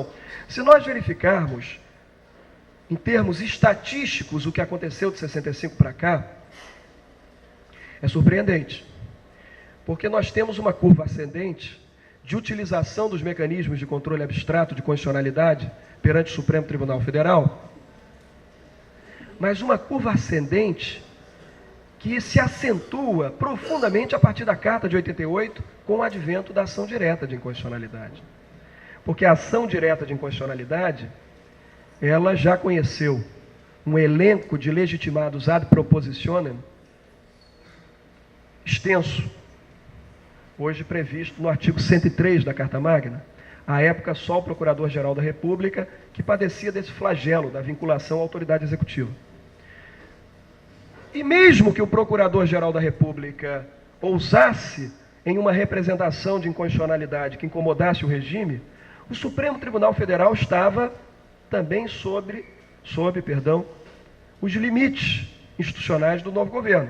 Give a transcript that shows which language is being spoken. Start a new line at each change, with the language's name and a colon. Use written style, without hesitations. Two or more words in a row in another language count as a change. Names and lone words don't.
Portuguese: Se nós verificarmos, em termos estatísticos, o que aconteceu de 65 para cá, é surpreendente, porque nós temos uma curva ascendente de utilização dos mecanismos de controle abstrato de constitucionalidade perante o Supremo Tribunal Federal, mas uma curva ascendente que se acentua profundamente a partir da Carta de 88, com o advento da ação direta de inconstitucionalidade. Porque a ação direta de inconstitucionalidade, ela já conheceu um elenco de legitimados
Latin: ad propositionem
Portuguese: extenso, hoje previsto no artigo 103 da Carta Magna. À época, só o Procurador-Geral da República que padecia desse flagelo da vinculação à autoridade executiva. E mesmo que o Procurador-Geral da República ousasse em uma representação de inconstitucionalidade que incomodasse o regime, o Supremo Tribunal Federal estava também sob os limites institucionais do novo governo.